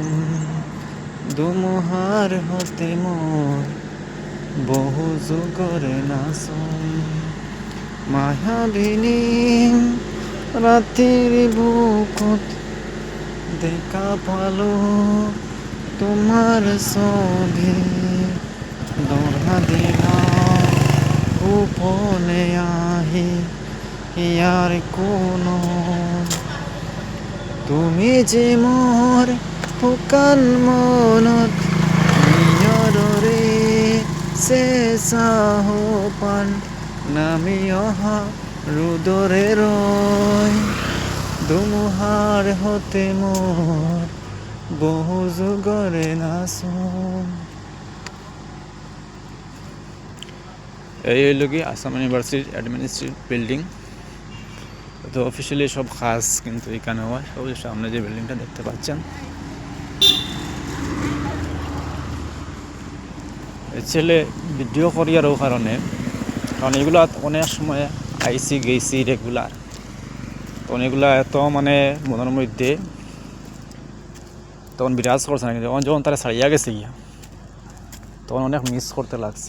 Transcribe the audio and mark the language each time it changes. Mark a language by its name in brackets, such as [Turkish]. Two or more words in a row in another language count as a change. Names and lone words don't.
[Assamese] ধুমুহাৰ হতে মই বহু যুগৰে নাচোন। মায়াবিনী রাতের বুকুত দেখা পালো তোমার ছবি, ধরা দিলা গোপনে আহি ইয়ার কোনত। তুমি যে মোর শুকান মনত নিয়ৰৰে চেঁচা সপোন নামি অহা ৰ'দৰে ৰৈ ধুমুহাৰ হতে মোৰ বহু যুগৰে নাচোন। [Bangla] এই হইল কি আসাম ইউনিভার্সিটির [English] administrative building. [Bangla] তো অফিসিয়ালি সব কাজ কিন্তু এখানে হয়। ওই সামনে যে বিল্ডিংটা দেখতে পাচ্ছেন, ছেলে ভিডিও করিয়ারও কারণে, কারণ এগুলো অনেক সময় আইসি গেছি রেগুলার, তখন এগুলা এত মানে মনের মধ্যে তখন বিরাজ করছে না, কিন্তু যখন তারা ছাড়িয়া গেছে গিয়া তখন অনেক মিস করতে লাগছে।